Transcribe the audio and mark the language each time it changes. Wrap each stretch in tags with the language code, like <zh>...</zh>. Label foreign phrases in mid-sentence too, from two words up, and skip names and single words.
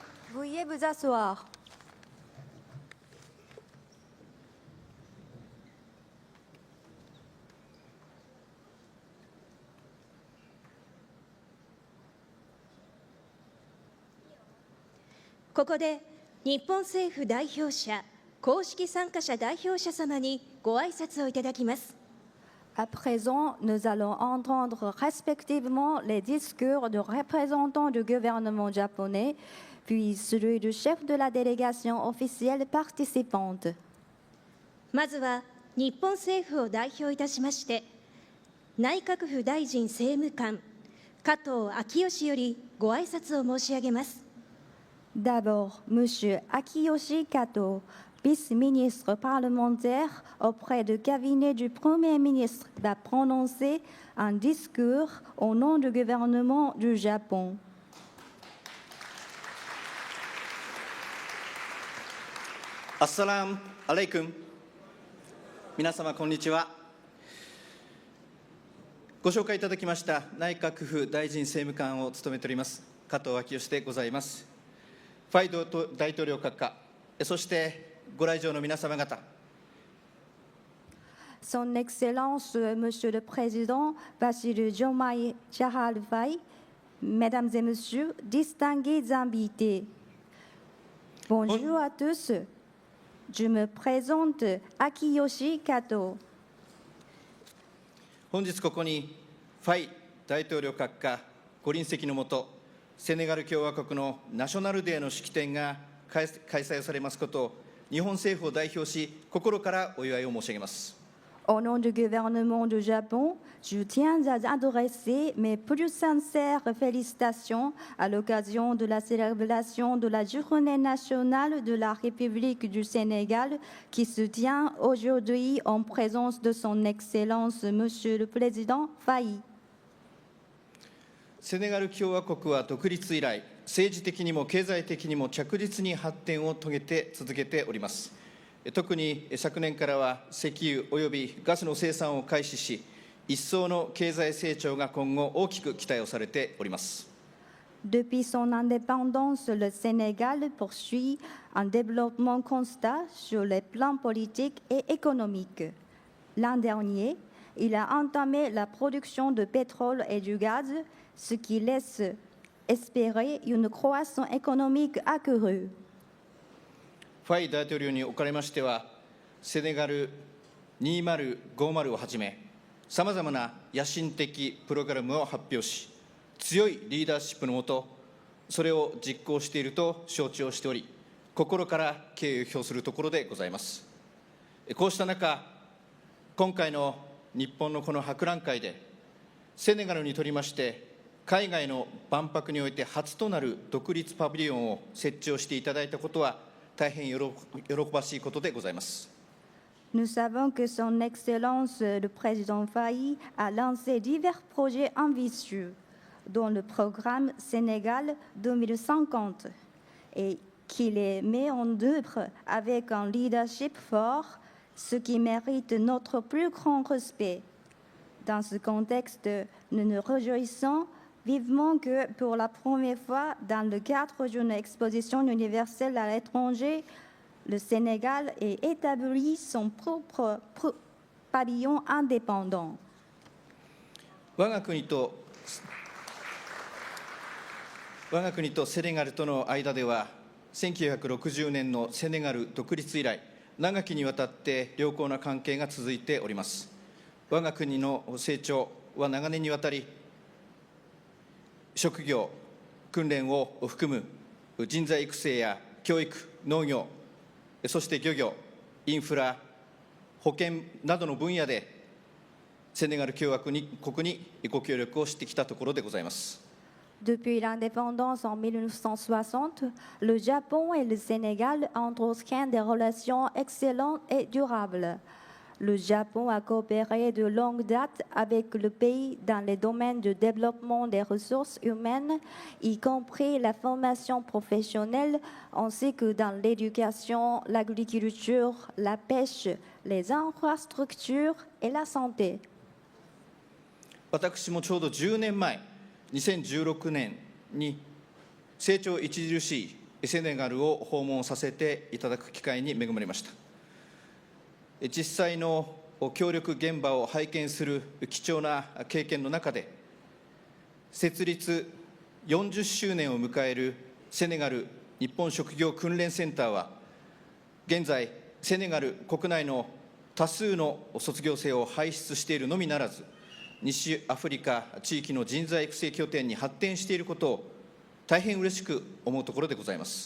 <fr>Veuillez vous asseoir.</fr> <ja>ここで日本政府代表者、公式参加者代表者様にご挨拶をいただきます。</ja> <fr>À présent, nous allons entendre respectivement les discours de représentants du gouvernement japonais, puis celui du chef de la délégation officielle participante.</fr> <ja>まずは日本政府を代表いたしまして、内閣府大臣政務官加藤昭義よりご挨拶を申し上げます。</ja> <fr>D'abord, M. Akiyoshi Kato, vice-ministre parlementaire auprès du cabinet du Premier ministre, va prononcer un discours au nom du gouvernement du Japon.</fr> <ar>السلام عليكم.</ar> <ja>皆様こんにちは。ご紹介いただきました内閣府大臣政務官を務めております加藤昭義でございます。ファイド大統領閣下、そしてご来場の皆様方。</ja> <fr>Son Excellence, Monsieur le Président Bassirou Diomaye Diakhar Faye, Mesdames et Messieurs, distingués invités. Bonjour à tous. Je me présente Akiyoshi Kato.</fr> <ja>本日ここにファイ大統領閣下ご臨席のもと、セネガル共和国のナショナルデーの式典が開催されますことを日本政府を代表し心からお祝いを申し上げます。</ja> <fr>Au nom du gouvernement du Japon, je tiens à adresser mes plus sincères félicitations à l'occasion de la célébration de la Journée nationale de la République du Sénégal qui se tient aujourd'hui en présence de son Excellence, Monsieur le Président Faye.</fr> <ja>セネガル共和国は独立以来、政治的にも経済的にも着実に発展を遂げて続けております。特に昨年からは石油およびガスの生産を開始し、一層の経済成長が今後大きく期待をされております。</ja> <fr>Depuis son indépendance, le Sénégal poursuit un développement constant sur les plans politiques et économiques. L'an dernier, il a entamé la production de pétrole et du gaz, ce qui laisse espérer une croissance économique accrue.</fr> <ja>ファイ大統領におかれましては、セネガル2050をはじめ、さまざまな野心的プログラムを発表し、強いリーダーシップのもと、それを実行していると承知をしており、心から敬意を表するところでございます。こうした中、今回の日本のこの博覧会で、セネガルにとりまして、海外の万博において初となる独立パビリオンを設置をしていただいたことは、大変喜ばしいことでございます。</ja> <fr>Nous savons que son Excellence le Président Faye a lancé divers projets ambitieux, dont le programme Sénégal 2050, et qu'il les met en œuvre avec un leadership fort, ce qui mérite notre plus grand respect. Dans ce contexte, nous nous réjouissons vivement que pour la première fois dans le cadre d'une exposition universelle à l'étranger, le Sénégal ait établi son propre pavillon indépendant.</fr> <ja>我が国とセネガルとの間では、1960年のセネガル独立以来、長きにわたって良好な関係が続いております。我が国の成長は長年にわたり、職業、訓練を含む人材育成や教育、農業、そして漁業、インフラ、保健などの分野で、セネガル共和国にご協力をしてきたところでございます。</ja> <fr>Depuis l'indépendance en 1960, le Japon et le Sénégal entretiennent des relations excellentes et durables. Le Japon a coopéré de longue date avec le pays dans les domaines du développement des ressources humaines, y compris la formation professionnelle, ainsi que dans l'éducation, l'agriculture, la pêche, les infrastructures et la santé.</fr> <ja>私もちょうど10年前、2016年に成長著しいセネガルを訪問させていただく機会に恵まれました。実際の協力現場を拝見する貴重な経験の中で、設立40周年を迎えるセネガル日本職業訓練センターは、現在、セネガル国内の多数の卒業生を輩出しているのみならず、西アフリカ地域の人材育成拠点に発展していることを大変嬉しく思うところでございます。</ja>